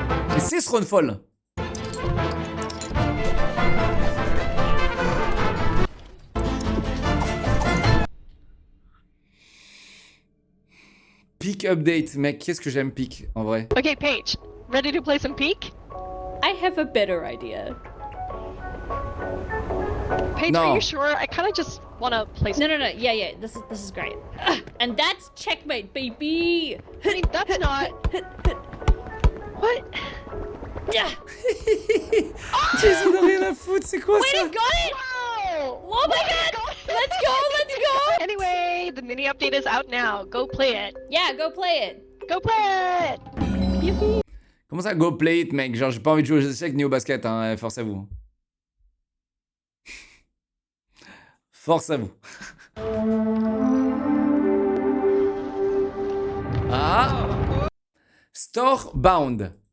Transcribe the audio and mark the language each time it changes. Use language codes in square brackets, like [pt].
[fr] Mais c'est Thronefall. Peak update, mec, qu'est-ce que j'aime Peak en vrai. [en] Okay, Paige, ready to play some Peek? I have a better idea. Paige, No. are you sure? I kind of just want to play. No, yeah. This is great. And that's checkmate, baby. I mean, that's not. What? Yeah. [fr] Ils ont rien à foutre, c'est quoi [en] Wait, [fr] ça? [en] I got it. Wow! Oh my god. Let's go. Anyway, the mini update is out now. Go play it. Yeah, go play it. Go play it! Yippee! [fr] Comment ça, [en] go play it, [fr] mec? Genre, j'ai pas envie de jouer aux échecs ni au basket, hein. Force à vous. Force à vous. Ah! Storebound.